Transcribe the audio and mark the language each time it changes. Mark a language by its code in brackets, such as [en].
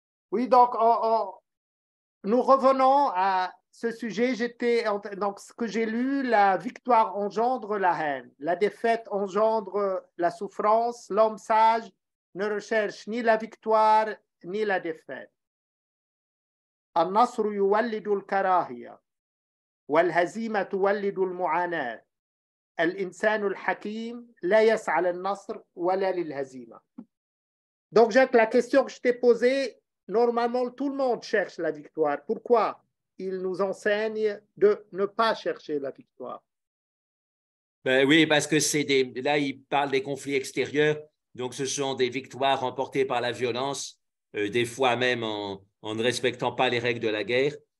[fr] Oui, donc nous revenons à ce sujet. Donc, ce que j'ai lu, la victoire engendre la haine, la défaite engendre la souffrance. L'homme sage ne recherche ni la victoire ni la défaite. [ar] النصر يولد الكراهية والهزيمة تولد المعاناة الإنسان الحكيم لا يسعى للنصر ولا للهزيمة. [fr] Donc Jacques, la question que je t'ai posée, normalement tout le monde cherche la victoire. Pourquoi? il nous enseigne de ne pas chercher la victoire. Ben oui, parce que là, il parle des conflits extérieurs. Donc, ce sont des victoires remportées par la violence, des fois même en ne respectant pas les règles de la guerre.